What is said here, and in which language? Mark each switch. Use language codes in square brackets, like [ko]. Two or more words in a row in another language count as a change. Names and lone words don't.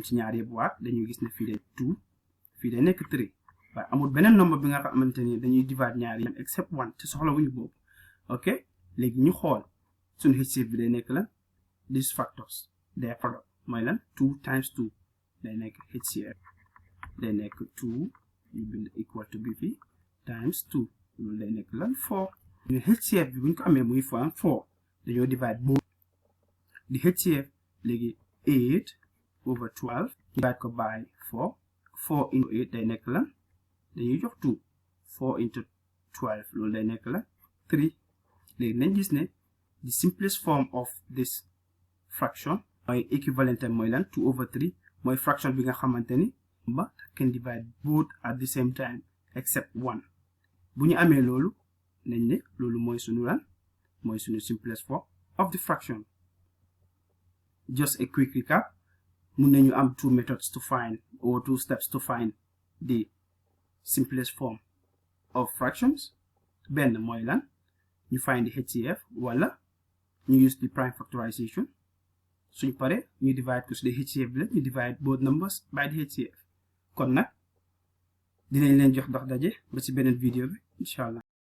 [wo] ci ñaar yëpp waat dañuy gis ne fii day 2 fii day nekk 3 waaye amul beneen number bi nga xamante ni dañuy divide ñaar yi except 1 te soxla wuñu boobu ok léegi ñu xool suñu HCF bi day nekk lan [en] these factors their product [wo] mooy lan 2 times 2 day nekk HCF day nekk 2 ñu bind [en] equal to [wo] bi fii times 2 loolu day nekk lan 4 ñu HCF bi buñ ko amee muy 4 dañoo [en] divide both [wo] di HCF léegi 8 over 12 divide ko by 4 4 into 8 day nekk lan dañuy jox 2 4 into 12 loolu day nekk lan 3 léegi nañ gis ne [en] the simplest form of this fraction [wo] mooy equivalent mooy lan 2 over 3 mooy fraction bi nga xamante ni ba [en] can divide both at the same time except 1 [wo] bu ñu amee loolu nañ ne loolu mooy sunu lan mooy sunu [en] simplest form of the fraction. Just a quick recap, [wo] mun nañu am [en] 2 methods to find or 2 steps to find the simplest form of fractions. [wo] benn mooy lan ñu [en] find the HCF [wo] wala ñu [en] use the prime factorization [wo] suñ pare ñu divide ko su dee HCF bi la ñu [en] divide both numbers by the HCF [wo] kon nag dinañ leen jox dox daje ba ci beneen vidéo bi [ar] incha allah.